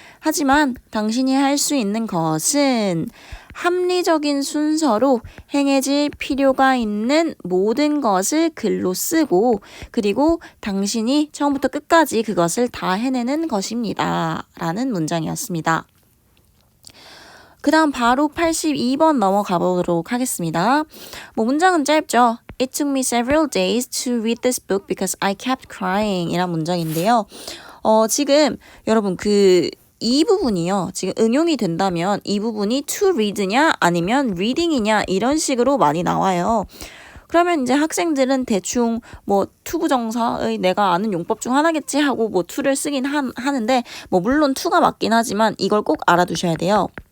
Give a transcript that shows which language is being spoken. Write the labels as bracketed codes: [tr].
[ko] 하지만 당신이 할 수 있는 것은 합리적인 순서로 행해질 필요가 있는 모든 것을 글로 쓰고 그리고 당신이 처음부터 끝까지 그것을 다 해내는 것입니다. 라는 문장이었습니다. 그 다음 바로 82번 넘어가 보도록 하겠습니다. 문장은 짧죠. [en] It took me several days to read this book because I kept crying [ko] 이란 문장인데요. 지금 여러분 이 부분이요. 지금 응용이 된다면 이 부분이 to read냐 아니면 reading이냐 이런 식으로 많이 나와요. 그러면 이제 학생들은 대충 투부정사의 내가 아는 용법 중 하나겠지 하고 to를 쓰긴 하는데 물론 to가 맞긴 하지만 이걸 꼭 알아두셔야 돼요.